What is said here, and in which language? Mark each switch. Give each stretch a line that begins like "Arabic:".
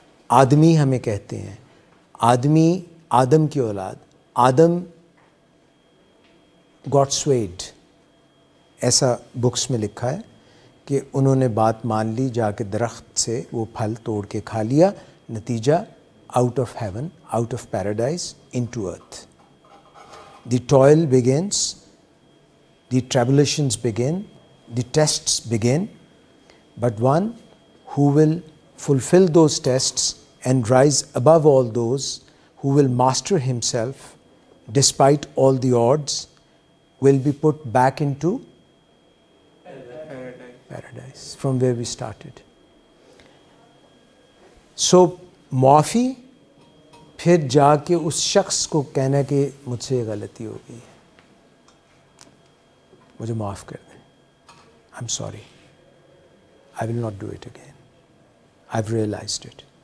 Urdu: آدمی ہمیں کہتے ہیں، آدمی آدم کی اولاد، آدم
English: got saved,
Urdu: ایسا بکس میں لکھا ہے کہ انہوں نے بات مان لی، جا کے درخت سے وہ پھل توڑ کے کھا لیا، نتیجہ
English: Out of heaven, out of paradise into earth. The toil begins, the tribulations begin, the tests begin, but one who will fulfill those tests and rise above all those, who will master himself despite all the odds, will be put back into paradise from where we started.
Urdu: So معافی، پھر جا کے اس شخص کو کہنا کہ مجھ سے یہ غلطی ہو گئی ہے، مجھے معاف کر دیں،
English: I'm sorry, I will not do it again, I've realized it.